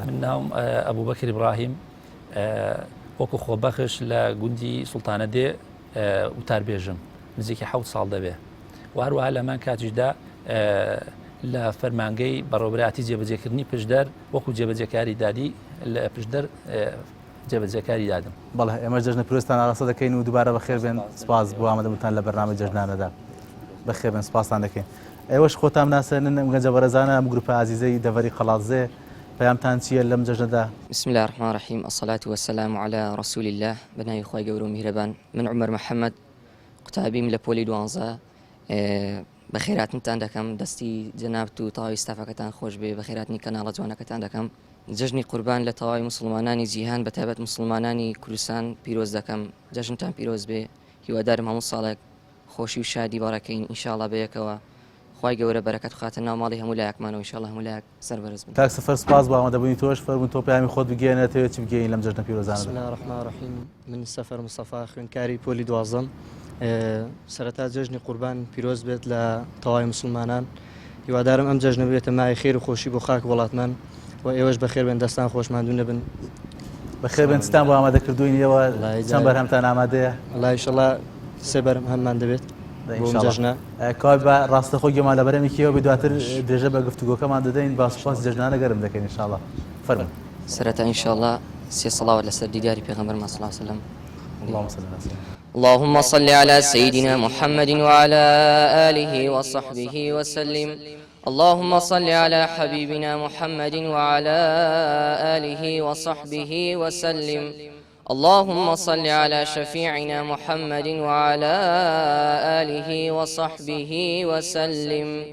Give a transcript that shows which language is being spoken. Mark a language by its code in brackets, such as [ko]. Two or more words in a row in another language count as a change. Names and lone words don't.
[ckb] من ناوم ئەبوبەکر ئیبراهیم وەکو خۆبەخش لە گوندی سوڵتانە دێ وتاربێژم نزیکی 7 ساڵ دەبێ و هەروەها لەمان کاتیشدا لە فەرمانگەی بەڕێوەبەری جێبەجێکردنی پشدەر وەکو جێبەجێکاری دادی لە پشدەر جێبەجێکاری دادم. بەڵێ ئێمە جەژنە پیرۆزتان ئاراستە دەکەین و دووبارە بەخێر بێن سپاس بۆ ئامادەبوونتان لە بەرنامەی جەژنانەدا بەخێر بێن سپاسان دەکەین. ئێوەش خۆتان ناسێنن ئەم گەنجە بەرەزانە ئەم گروپە عزیزەی دەڤەری قەڵاتزێ پەیامتان چییە لەم جەژنەدا؟ [ar] بسم الله الرحمن الرحيم الصلاة والسلام على رسول الله [ckb] بناي خوای گەورە و میهرەبان من عمر محەممەد قوتابیم لە پۆلی 12 بە خێراتنتان دەکەم دەستی جەنابەت و تەواوی ستافەکەتان خۆش بێ بە خێراتنی کەناڵە جوانەکەتان دەکەم جەژنی قوربان لە تەواوی مسلمانانی جیهان بە تایبەت مسلمانانی کوردستان پیرۆز دەکەم جەژنتان پیرۆز بێ هیوادارم هەموو ساڵێک خۆشی و شادی باڕەکەین ئینشاءڵڵا بەیەکەوە خوای گەورە بەرەکەت خاتە ناو ماڵی هەموو لایەکمانەوە ئینشاءڵڵا هەموو لایەک سەربەرز بن. کاک سەفەر سپاس بۆ ئامادەبوونی تۆش فەرموون تۆ پەیامی خۆت بگەێنێتەوە چی بگەین لەم جەژنە پیرۆزانەدا؟ [ar] بسم الله الرحمن الرحیم [ckb] من سەفەر مستەفا خوێندکاری پۆلی 12 سەرەتا جەژنی قوربان پیرۆز بێت لە تەواوی مسلمانان هیوادارم ئەم جەژنە بێتە مای خێر و خۆشی بۆ خاک وڵاتمان و ئێوەش بەخێر بێن دەستان خۆشماندوو نەبن بەخێر بێن ستان بۆ ئامادەکردوینەوە چەند بەرهەمتان ئامادەیە؟ وەڵای ئینشەڵڵا سێ بەرهەم هەممان دەبێت بۆ جەژنە کاوی بە ڕاستەخۆ گوێمان لە بەرەمێکیەوە بێ دواتر درێژە بە گفتوگۆکەمان دەدەین با سوپاس جەژنانە گەرم دەکەین ئینشاءڵڵا فەرموون. سەرەتا ئینشاءڵڵا سێ سەڵاوەت لەسەر دیداری پێغەمبەرمان [ar] صلی الله علیه وسلم. اللهم صل على سيدنا اللهم صل على سيدنا محمد وعلى آله وصحبه وسلم. اللهم صل على حبيبنا محمد وعلى آله وصحبه وسلم. اللهم صل على شفيعنا محمد وعلى آله وصحبه وسلم.